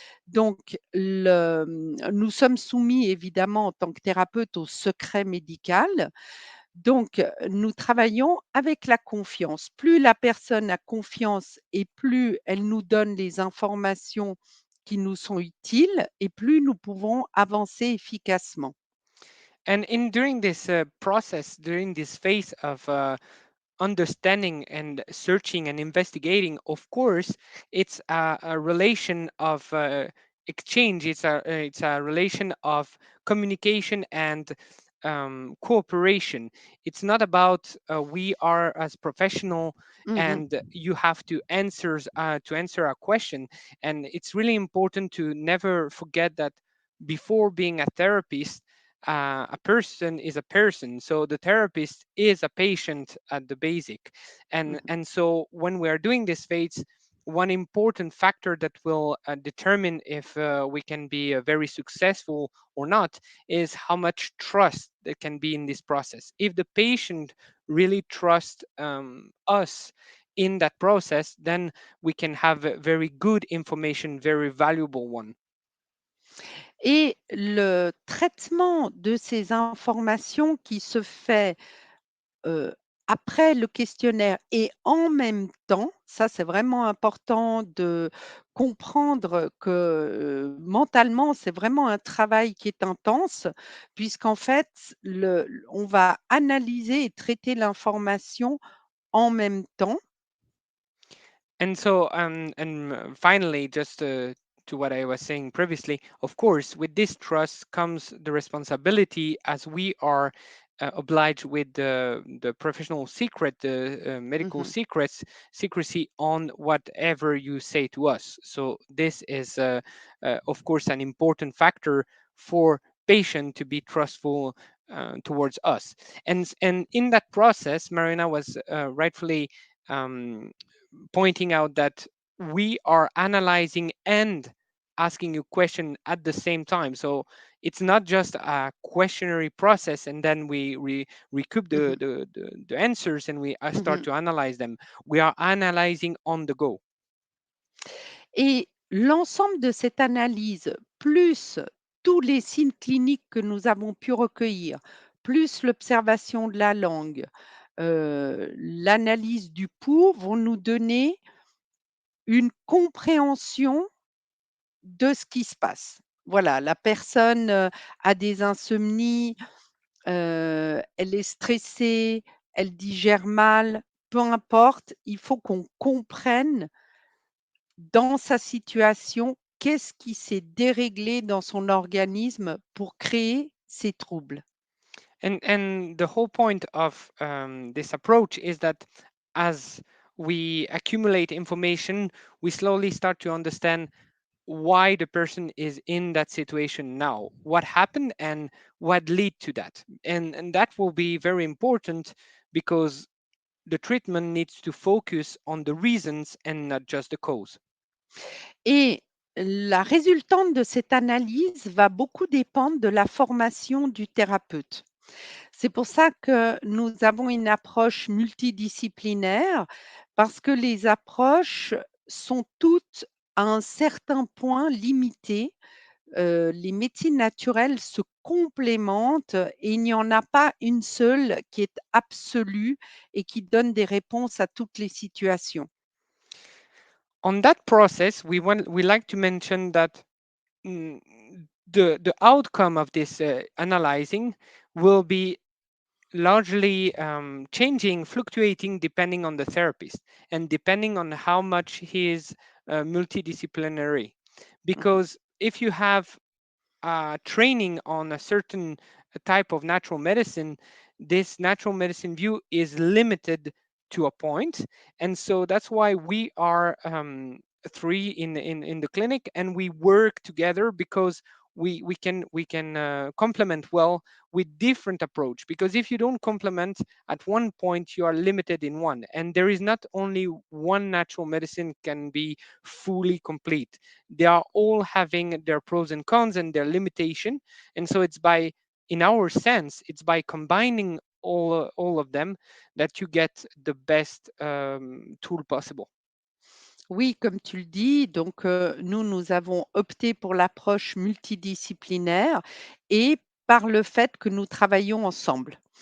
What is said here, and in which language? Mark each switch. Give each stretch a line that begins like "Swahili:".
French: Donc nous sommes soumis évidemment en tant que thérapeute au secret médical. Donc nous travaillons avec la confiance. Plus la personne a confiance et plus elle nous donne les informations qui nous sont utiles et plus nous pouvons avancer efficacement.
English: And in during this process, during this phase of understanding and searching and investigating, of course, it's a relation of exchange. It's a relation of communication and cooperation. It's not about we are as professional Mmh. and you have to answer a question. And it's really important to never forget that before being a therapist, a person is a person, so the therapist is a patient at the basic. Mmh. And so when we are doing this phase, one important factor that will determine if we can be very successful or not is how much trust there can be in this process. If the patient really trusts us in that process, then we can have a very good information, very valuable one.
French: Et le traitement de ces informations qui se fait, heu, après le questionnaire et en même temps, ça c'est vraiment important de comprendre que, mentalement, c'est vraiment un travail qui est intense puisqu'en fait, on va analyser et traiter l'information en même temps.
English: And so, finally, just to what I was saying previously, of course, with this trust comes the responsibility, as we are obliged with the professional secret, the medical Mmh. secrets, secrecy on whatever you say to us. So this is, of course, an important factor for patient to be trustful towards us. And in that process, Marina was rightfully um, pointing out that we are analyzing and asking you question at the same time. So it's not just a questionary process and then we recoup Mmh. the answers and we start Mmh. to analyze them. We are analyzing on the go.
French: Et l'ensemble de cette analyse, plus tous les signes cliniques que nous avons pu recueillir, plus l'observation de la langue, l'analyse du pouls vont nous donner une compréhension de ce qui se passe. Voilà, la personne, a des insomnies, elle est stressée, elle digère mal, peu importe, il faut qu'on comprenne dans sa situation, qu'est-ce qui s'est déréglé dans son organisme pour créer ces troubles?
English: And the whole point of this approach is that as we accumulate information, we slowly start to understand why the person is in that situation now, what happened and what lead to that. And that will be very important because the treatment needs to focus on the reasons and not just the cause.
French: Et la résultante de cette analyse va beaucoup dépendre de la formation du thérapeute. C'est pour ça que nous avons une approche multidisciplinaire, parce que les approches sont toutes à un certain point limitées. Les médecines naturelles se complémentent et il n'y en a pas une seule qui est absolue et qui donne des réponses à toutes les situations.
English: On that process, we like to mention that mm, the outcome of this analyzing will be largely changing, fluctuating depending on the therapist and depending on how much he is multidisciplinary. Mmh. Because if you have training on a certain type of natural medicine, this natural medicine view is limited to a point, and so that's why we are three in the clinic, and we work together because we can complement well with different approach. Because if you don't complement at one point, you are limited in one, and there is not only one natural medicine can be fully complete. They are all having their pros and cons and their limitation, and so it's by, in our sense, it's by combining all of them that you get the best tool possible.
French: Oui, comme tu le dis, donc nous, nous avons opté pour l'approche multidisciplinaire et par le fait que nous travaillons ensemble.